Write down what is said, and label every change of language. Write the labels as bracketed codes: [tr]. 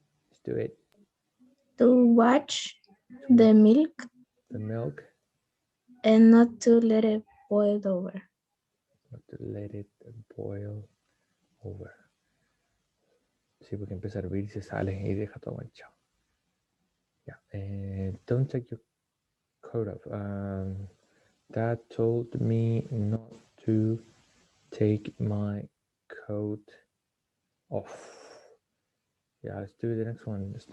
[en] Let's do it. To watch the milk and not to let it boil over. Not to let it boil over. Sí, [es] Sí, porque empieza a hervir, se sale y deja todo manchado. [en] Yeah. Don't take your coat off. Dad told me not to take my coat off. Yeah, let's do the next one.